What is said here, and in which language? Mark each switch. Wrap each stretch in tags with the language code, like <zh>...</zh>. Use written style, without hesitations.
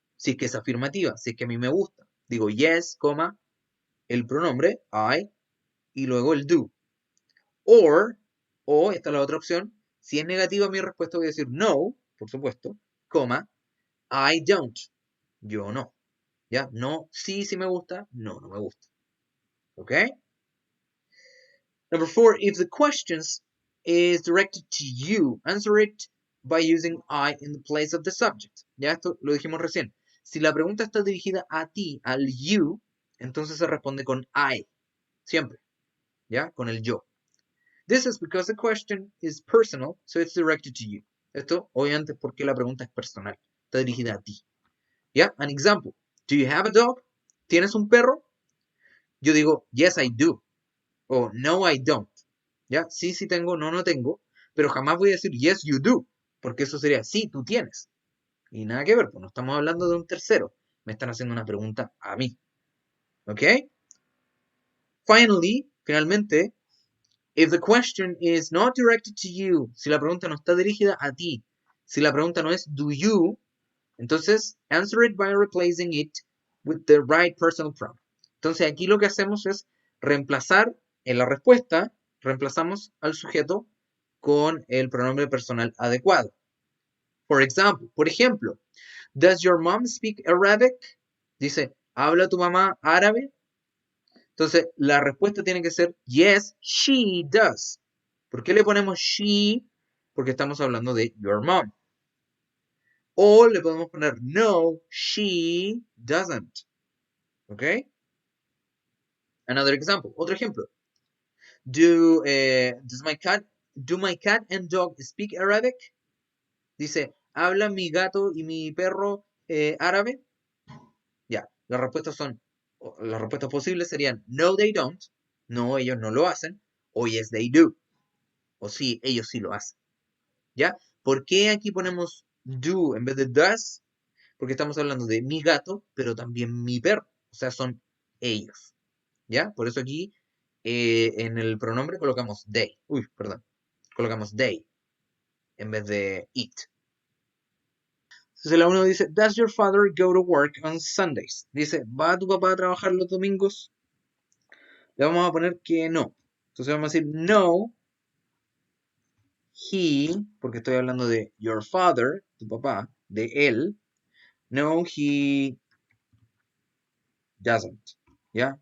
<es>Si es que es afirmativa, si es que a mí me gusta. Digo yes, coma, el pronombre I y luego el do. O, esta es la otra opción, si es negativa mi respuesta voy a decir no, por supuesto, coma,</es> <en>I don't.</en> <es>Yo no. ¿Ya? No, sí, sí me gusta, no, no me gusta. ¿Ok?</es> <en>Number 4, if the questions is directed to you, answer it by using I in the place of the subject.</en> <es>Ya esto lo dijimos recién. Si la pregunta está dirigida a ti, al you, entonces se responde con I. Siempre. ¿Ya? Con el yo.</es> <en>This is because the question is personal, so it's directed to you.</en> <es>Esto, obviamente, porque la pregunta es personal. Está dirigida a ti. ¿Ya?</es> <en>An example. Do you have a dog?</en> <es>¿Tienes un perro? Yo digo,</es> <en>yes, I do.</en> <es>O</es> <en>no, I don't.</en> <es>¿Ya? Sí, sí tengo, no, no tengo. Pero jamás voy a decir</es> <en>yes, you do.</en> <es>Porque eso sería sí, tú tienes. Y nada que ver, pues no estamos hablando de un tercero. Me están haciendo una pregunta a mí. ¿Ok? Finalmente,</es> <en>if the question is not directed to you,</en> <es>si la pregunta no está dirigida a ti, si la pregunta no es do you, entonces</es> <en>answer it by replacing it with the right personal pronoun.</en> <es>Entonces aquí lo que hacemos es reemplazar en la respuesta, reemplazamos al sujeto con el pronombre personal adecuado. Por ejemplo,</es> <en>does your mom speak Arabic?</en> <es>Dice, ¿habla tu mamá árabe? Entonces, la respuesta tiene que ser</es> <en>yes, she does.</en> <es>¿Por qué le ponemos she? Porque estamos hablando de</es> <en>your mom.</en> <es>O le podemos poner</es> <en>no, she doesn't.</en> <es>¿Ok?</es> <en>Another example.</en> <es>Otro ejemplo.</es> <en>Do my cat and dog speak Arabic?</en> <es>Dice, ¿hablan mi gato y mi perro árabe? Ya, las respuestas posibles serían</es> <en>no, they don't. No, ellos no lo hacen.</en> <es>O</es> <en>yes, they do.</en> <es>O sí, ellos sí lo hacen. ¿Ya? ¿Por qué aquí ponemos do en vez de does? Porque estamos hablando de mi gato, pero también mi perro. O sea, son ellos. ¿Ya? Por eso aquí en el pronombre colocamos they. Uy, perdón. Colocamos they en vez de it. Entonces la 1 dice,</es> <en>does your father go to work on Sundays?</en> <es>Dice, ¿va tu papá a trabajar los domingos? Le vamos a poner que no. Entonces vamos a decir,</es> <en>no, he,</en> <es>porque estoy hablando de</es> <en>your father,</en> <es>tu papá, de él.</es> <en>No, he doesn't.</en> <es>¿Ya?</es>